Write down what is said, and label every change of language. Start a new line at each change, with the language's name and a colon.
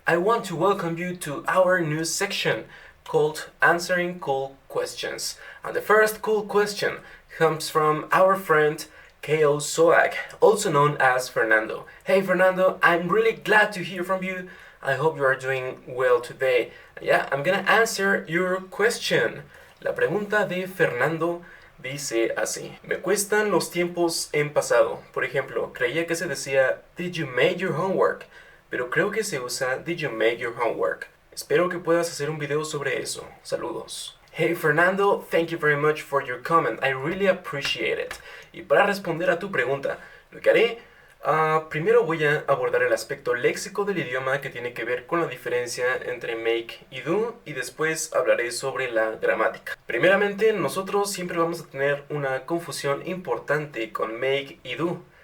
English: I want to welcome you to our new section called Answering Cool Questions. And the first cool question comes from our friend Ko Soak, also known as Fernando. Hey Fernando, I'm really glad to hear from you. I hope you are doing well today. Yeah, I'm gonna answer your question.
Spanish: La pregunta de Fernando dice así: me cuestan los tiempos en pasado. Por ejemplo, creía que se decía
English: Did you make your homework?
Spanish: Pero creo que se usa
English: Did you make your homework?
Spanish: Espero que puedas hacer un video sobre eso. Saludos.
English: Hey Fernando, thank you very much for your comment. I really appreciate it.
Spanish: Y para responder a tu pregunta, lo que haré, primero voy a abordar el aspecto léxico del idioma que tiene que ver con la diferencia entre make y do, y después hablaré sobre la gramática. Primeramente, nosotros siempre vamos a tener una confusión importante con make y do.